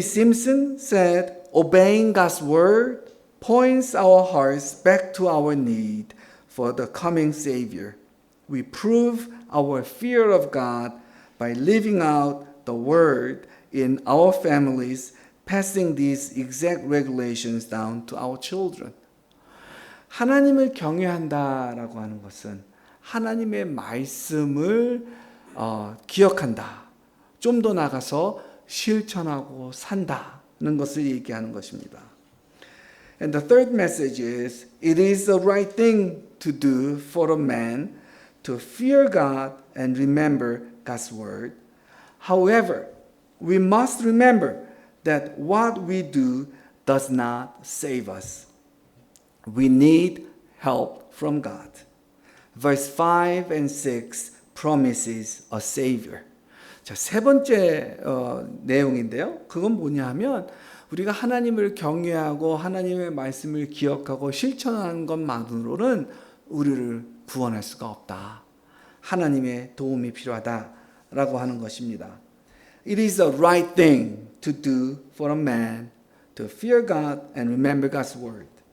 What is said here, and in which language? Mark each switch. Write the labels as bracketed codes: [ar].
[en] Simpson said, obeying God's word points our hearts back to our need for the coming Savior. We prove our fear of God by living out the word in our families, passing these exact regulations down to our children. [ko] 하나님을 경외한다라고 하는 것은 하나님의 말씀을 기억한다. 좀 더 나가서 실천하고 산다는 것을 얘기하는 것입니다. [en] And the third message is, it is the right thing to do for a man to fear God and remember God's word. However, we must remember that what we do does not save us. We need help from God. Verse 5 and 6 promises a Savior. [ko] 자, 세 번째 내용인데요. 그건 뭐냐 하면 우리가 하나님을 경외하고 하나님의 말씀을 기억하고 실천하는 것만으로는 우리를 구원할 수가 없다. 하나님의 도움이 필요하다라고 하는 것입니다. [en] It is the right thing to do for a man to fear God and remember God's word.